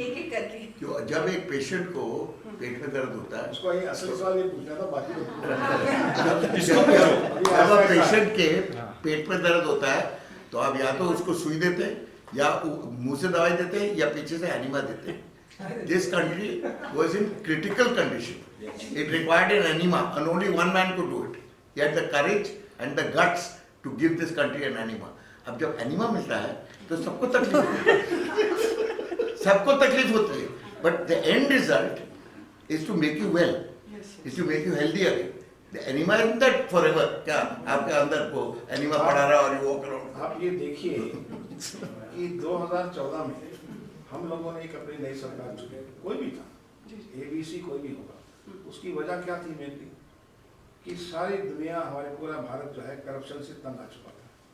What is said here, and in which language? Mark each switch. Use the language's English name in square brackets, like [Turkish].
[Hindi] एक एक करके। क्यों, जब एक पेशेंट को पेट में दर्द होता है, उसको ये असली सवाल ये पूछना था, बाकी जब पेशेंट के पेट में दर्द होता है तो आप या तो उसको सुई देते हैं या मुंह से दवाई देते हैं या पीछे से एनिमा देते हैं। [English] This country was in critical condition. It required an enema, and only one man could do it. He had the courage and the guts to give this country an enema. [Hindi] अब जब enema मिलता है तो सबको तकलीफ होती है, सबको तकलीफ होती है, [English] but the end result is to make you well, is to make you healthy again. The enema isn't that forever. [Hindi] क्या आपके अंदर को एनिमा पड़ा रहा और [English] you walk around. [Hindi] आप ये देखिए कि 2014 में हम लोगों ने एक अपनी नई सरकार चुनी, कोई भी था, ABC कोई भी होगा, उसकी वजह क्या थी मेनली कि सारी दुनिया, हमारे पूरा भारत जो है करप्शन से तंग आ चुका था।